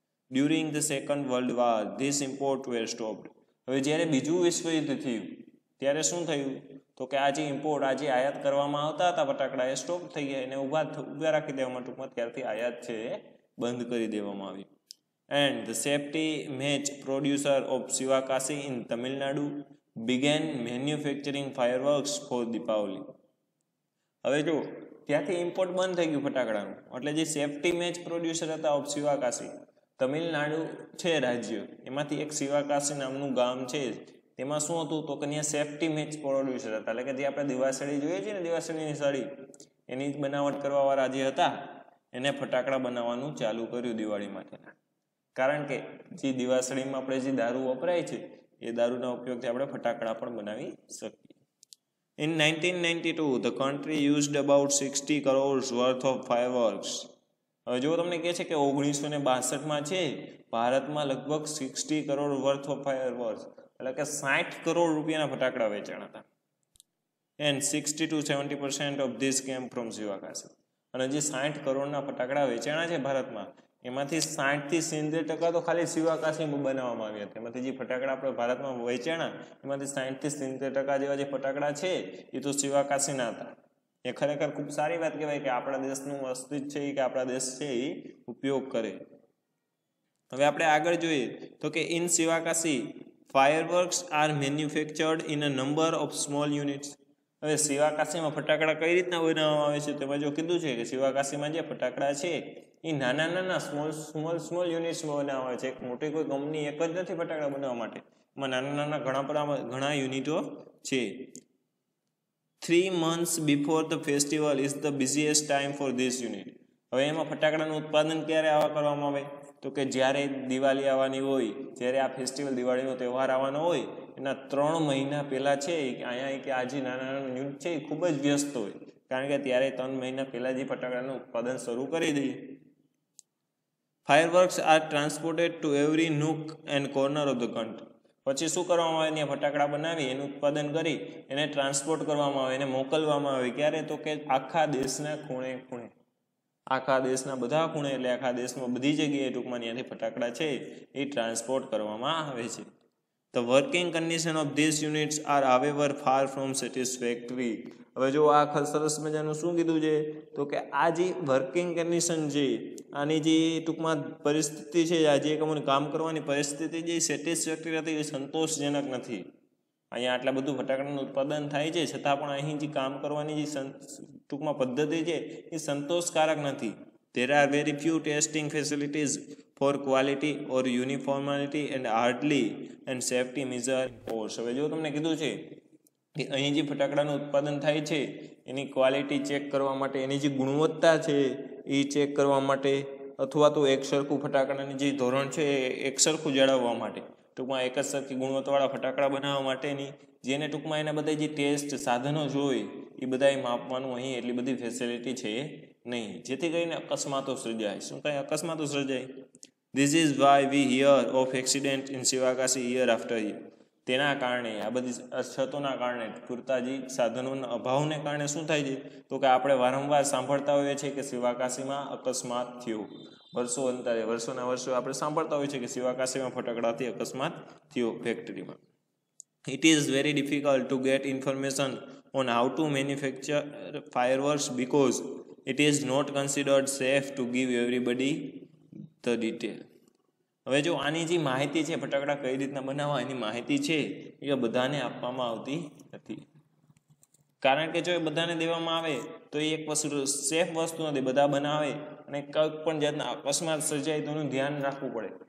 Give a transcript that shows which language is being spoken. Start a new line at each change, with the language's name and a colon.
English: During the second world war this import were stopped.
Gujarati: હવે જ્યારે બીજું વિશ્વયુદ્ધ થયું ત્યારે શું થયું, તો કે આ જે ઇમ્પોર્ટ, આ જે આયાત કરવામાં આવતા હતા ફટાકડા, એ સ્ટોપ થઈ ગયા, એને ઊભા રાખી દેવામાં, ટૂંકમાં ત્યારથી આયાત છે એ બંધ કરી દેવામાં આવી.
English: And the safety match producer of Shivakasi in Tamil Nadu began manufacturing fireworks for Deepavali.
Gujarati: હવે જો ત્યાંથી ઇમ્પોર્ટ બંધ થઈ ગયું ફટાકડાનું, એટલે જે સેફટી મેચ પ્રોડ્યુસર હતા ઓફ શિવાકાશી, તમિલનાડુ છે રાજ્ય, એમાંથી એક શિવાકાશી નામનું ગામ છે, તેમાં શું હતું તો કે ત્યાં સેફટી મેચ પ્રોડ્યુસર હતા. એટલે કે જે આપણે દિવાસળી જોઈએ છીએ ને, દિવાસળીની સળી, એની જ બનાવટ કરવાવાળા જે હતા એને ફટાકડા બનાવવાનું ચાલુ કર્યું દિવાળી માટેના. કારણ કે જે દિવાસળીમાં આપણે જે દારૂ વપરાય છે એ દારૂના ઉપયોગથી આપણે ફટાકડા પણ બનાવી શકીએ.
English: In 1992 the country used about 60 crores worth of fireworks.
Gujarati: હવે જો તમને કહે છે કે 1962માં છે ભારતમાં લગભગ 60 કરોડ
English: worth of fireworks,
Gujarati: એટલે કે 60 કરોડ રૂપિયાના ફટાકડા વેચાણા હતા.
English: And 60 to 70% of this came from Sivakasi.
Gujarati: અને જે 60 કરોડના ફટાકડા વેચાણા છે ભારતમાં, એમાંથી 60 થી 70% તો ખાલી શિવાકાશીમાં બનાવવામાં આવ્યા હતા. એમાંથી જે ફટાકડા આપણે ભારતમાં વેચાણા એમાંથી 60 થી 70% જેવા જે ફટાકડા છે એ તો શિવાકાશીના હતા. એ ખરેખર ખૂબ સારી વાત કહેવાય કે આપણા દેશનું અસ્તિત્વ છે કે આપણા દેશ છે એ ઉપયોગ કરે. હવે આપણે આગળ જોઈએ તો કે
English: In Sivakasi fireworks are manufactured in a number of small units.
Gujarati: હવે શિવાકાશીમાં ફટાકડા કઈ રીતના બનાવવામાં આવે છે, તેમાં જો કીધું છે કે શિવાકાશીમાં જે ફટાકડા છે એ નાના સ્મોલ યુનિટ્સમાં બનાવવામાં આવે છે. એક મોટી કોઈ કંપની એક જ નથી ફટાકડા બનાવવા માટે, એમાં ઘણા યુનિટો છે.
English: 3 months before the festival is the busiest time for this unit.
Gujarati: હવે એમાં ફટાકડાનું ઉત્પાદન ક્યારે કરવામાં આવે, તો કે જ્યારે દિવાળી આવવાની હોય, જ્યારે આ ફેસ્ટિવલ દિવાળીનો તહેવાર આવવાનો હોય એના 3 મહિના પહેલા છે અહીંયા કે આ જે નાના યુનિટ છે એ ખૂબ જ વ્યસ્ત હોય, કારણ કે ત્યારે 3 મહિના પહેલા જે ફટાકડાનું ઉત્પાદન શરૂ કરી દઈએ.
English: Fireworks are transported to every nook and corner of the country.
Gujarati: પછી શું કરવામાં આવે, ત્યાં ફટાકડા બનાવી એનું ઉત્પાદન કરી એને ટ્રાન્સપોર્ટ કરવામાં આવે, એને મોકલવામાં આવે. ક્યારે, તો કે આખા દેશના ખૂણે ખૂણે, આખા દેશના બધા ખૂણે, એટલે આખા દેશમાં બધી જગ્યાએ ટૂંકમાં ત્યાંથી ફટાકડા છે એ ટ્રાન્સપોર્ટ કરવામાં આવે છે.
English: The working condition of these units are however far from satisfactory.
Gujarati: હવે જો આ સરસ મજાનું શું કીધું છે, તો કે આ જે વર્કિંગ કન્ડિશન છે, આની જે ટૂંકમાં પરિસ્થિતિ છે, આ જે કામ કરવાની પરિસ્થિતિ જે સેટિસ્ફેક્ટરી નથી, એ સંતોષજનક નથી. અહીંયા આટલા બધું ફટાકડાનું ઉત્પાદન થાય છે છતાં પણ અહીં જે કામ કરવાની જે ટૂંકમાં પદ્ધતિ છે એ સંતોષકારક નથી.
English: There are very few testing facilities for quality or uniformity and hardly and safety measure force.
Gujarati: હવે જો તમને કીધું છે કે અહીં જે ફટાકડાનું ઉત્પાદન થાય છે એની ક્વોલિટી ચેક કરવા માટે, એની જે ગુણવત્તા છે એ ચેક કરવા માટે, અથવા તો એકસરખું ફટાકડાની જે ધોરણ છે એ એકસરખું જાળવવા માટે, ટૂંકમાં એક જ સરખી ગુણવત્તાવાળા ફટાકડા બનાવવા માટેની જેને ટૂંકમાં એના બધા જે ટેસ્ટ સાધનો હોય એ બધાએ માપવાનું અહીં એટલી બધી ફેસિલિટી છે નહીં, જેથી કરીને અકસ્માતો સર્જાય. શું કાંઈ અકસ્માતો સર્જાય?
English: This is why we hear of accident in Sivakasi year after year.
Gujarati: તેના કારણે આ બધી અછતોના કારણે પૂરતા જે સાધનોના અભાવને કારણે શું થાય છે તો કે આપણે વારંવાર સાંભળતા હોઈએ છીએ કે શિવાકાશીમાં અકસ્માત થયો. વર્ષોના વર્ષો આપણે સાંભળતા હોઈએ છીએ કે શિવાકાશીમાં ફટાકડાથી અકસ્માત થયો ફેક્ટરીમાં.
English: It is very difficult to get information on how to manufacture fireworks because it is not considered safe to give everybody the detail.
Gujarati: હવે જો આની જે માહિતી છે ફટાકડા કઈ રીતના બનાવવા એની માહિતી છે એ બધાને આપવામાં આવતી નથી, કારણ કે જો એ બધાને દેવામાં આવે તો એ એક વસ્તુ સેફ વસ્તુ નથી. બધા બનાવે અને કંઈક પણ જાતના અકસ્માત સર્જાય તો એનું ધ્યાન રાખવું પડે.